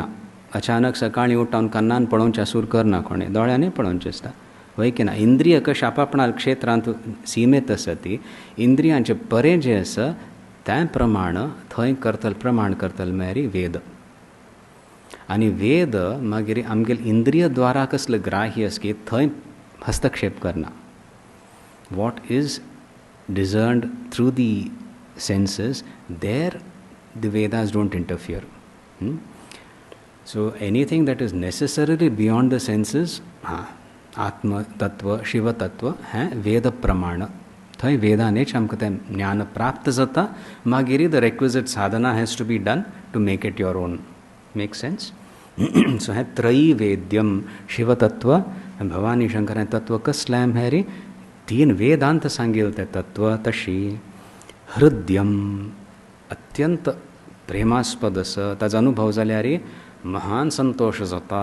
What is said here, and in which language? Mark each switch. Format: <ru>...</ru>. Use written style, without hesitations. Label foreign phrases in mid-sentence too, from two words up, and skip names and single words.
<kok>अचानक सकाळी उठून कान्नान पळोवचें सूर करना कोणें. दोळ्यांनी पळोवचें आसता. वय की ना. इंद्रिय कशें आपापणा क्षेत्रांत सीमेत आसा ती. इंद्रियांचे परे जे आसा तें प्रमाण थंय करतल. प्रमाण करतल म्हळ्यार वेद. आनी वेद मागीर आमगेले इंद्रिय द्वारा कसले ग्राह्य आसा की थंय हस्तक्षेप करना.</kok> <en>What is discerned through the senses, there the Vedas don't interfere. So anything that is necessarily beyond the senses,</en> <sa>आत्म तत्त्व, शिव तत्त्व, वेद प्रमाण.</sa> <kok>थंय वेदानेच आमकां तें ज्ञान प्राप्त जाता.</kok> <en>मागीर the requisite sadhana has to be done to make it your own. Make sense? So</en> <kok>हें त्रैवेद्यम. शिवतत्व, भवानी शंकर हें तत्व कसलें म्हळ्यार 3 वेदांत सांगिल्लें तें तत्व. तशी हृद्यम. अत्यंत प्रेमास्पद आसा. ताजो अनुभव जाल्यार महान संतोष जाता.</kok>